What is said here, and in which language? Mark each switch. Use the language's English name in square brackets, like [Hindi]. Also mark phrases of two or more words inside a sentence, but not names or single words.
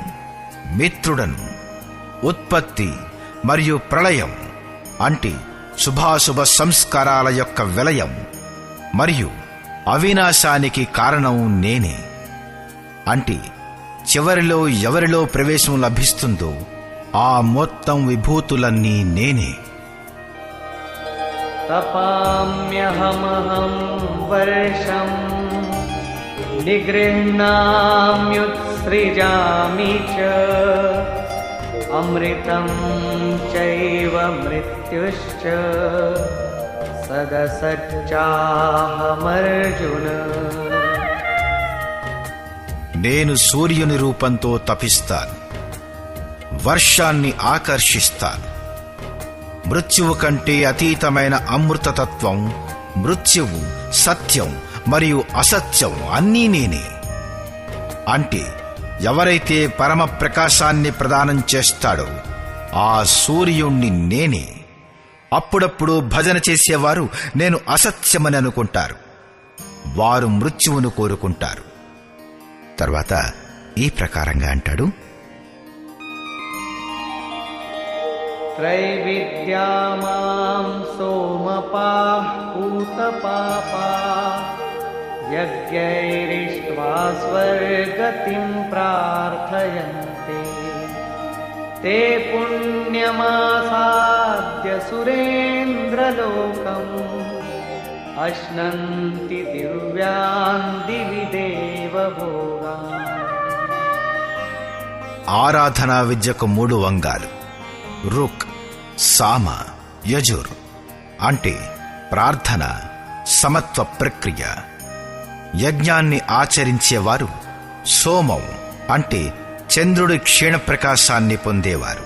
[Telugu] మిత్రుడను, ఉత్పత్తి మరియు ప్రళయం అంటే శుభాశుభ సంస్కారాల యొక్క విలయం మరియు అవినాశానికి కారణం నేనే. అంటే చివరిలో ఎవరిలో ప్రవేశం లభిస్తుందో ఆ మొత్తం విభూతులన్నీ నేనే. [Sanskrit] तपाम्यहमहं वर्षं निगृह्णाम्युत्सृजामि च अमृतं चैव मृत्युश्च सदसच्चाहमर्जुन. [Telugu] నేను సూర్యుని రూపంతో తపిస్తాను, వర్షాన్ని ఆకర్షిస్తాను. మృత్యువు కంటే అతీతమైన అమృతతత్వం, మృత్యువు, సత్యం మరియు అసత్యం అన్నీ నేనే. అంటే ఎవరైతే పరమ ప్రకాశాన్ని ప్రదానం చేస్తాడో ఆ సూర్యుణ్ణి నేనే. అప్పుడప్పుడు భజన చేసేవారు నేను అసత్యమని అనుకుంటారు. వారు మృత్యువును కోరుకుంటారు. తర్వాత ఈ ప్రకారంగా అంటాడు: [Sanskrit] त्रैविद्या मां सोमपाः पूतपापाः यज्ञैरिष्ट्वा स्वर्गतिं प्रार्थयन्ते ते पुण्यमासाद्य सुरेन्द्रलोकम् अश्नन्ति दिव्यान् दिवि देवभोगान्. [Telugu] ఆరాధనా విద్యకు 3 వంగాలు: రుక్, సామ, యజుర్. అంటే ప్రార్థన, సమత్వ ప్రక్రియ. యజ్ఞాన్ని ఆచరించేవారు సోమం అంటే చంద్రుడి క్షీణ ప్రకాశాన్ని పొందేవారు.